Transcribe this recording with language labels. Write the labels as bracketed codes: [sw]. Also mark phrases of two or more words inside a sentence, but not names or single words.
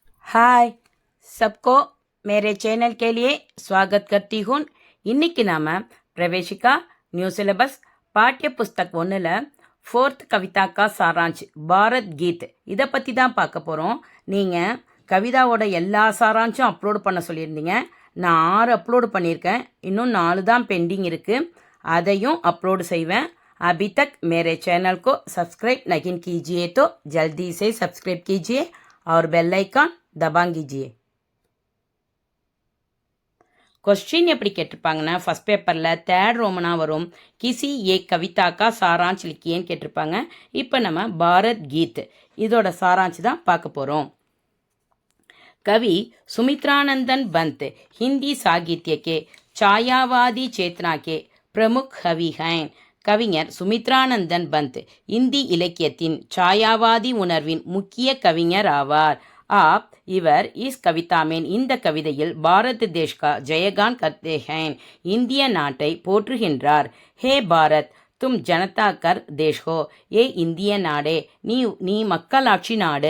[hi] हाय सबको मेरे चैनल के लिए स्वागत करती हूँ. [ta] இன்னைக்கு நாம பிரவேசிகா [en] new syllabus [hi] पाठ्य पुस्तक [ta] 1ல் 4th [hi] कविता का सारांश [ta] பாரத் கீத் இதை பற்றி தான் பார்க்க போகிறோம். நீங்கள் கவிதாவோட எல்லா சாராஞ்சும் அப்லோடு பண்ண சொல்லியிருந்தீங்க. நான் 6 அப்லோடு பண்ணியிருக்கேன். இன்னும் 4 தான் பெண்டிங் இருக்குது. அதையும் அப்லோடு செய்வேன். [hi] अभी तक मेरे चैनल को सब्सक्राइब नहीं कीजिए तो जल्दी से सब्सक्राइब कीजिए और [en] bell icon [hi] दबा कीजिए. [ta] क्वेश्चन எப்படி கேட்டிருப்பாங்கன்னா [en] first paper [ta] 3rd ரோமனா வரும். [hi] किसी एक कविता का सारांश लिखिए கேட்டிருப்பாங்க. [ta] இப்போ நம்ம பாரத் கீத் இதோட சாராஞ்ச் தான் பார்க்க போகிறோம். [hi] कवि सुमित्रानंदन पंत हिंदी साहित्य के छायावादी चेतना के प्रमुख कवि हैं. [ta] கவிஞர் சுமித்ரானந்தன் பந்த் இந்தி இலக்கியத்தின் சாயாவாதி உணர்வின் முக்கிய கவிஞர் ஆவார். [hi] இவர் इस कविता में [ta] இந்த கவிதையில் [hi] भारत देश का जयगान करते हैं [ta] இந்திய நாட்டை போற்றுகின்றார். [hi] हे भारत तुम जनता कर देश हो, [ta] ஏ இந்திய நாடே நீ மக்களாட்சி நாடு.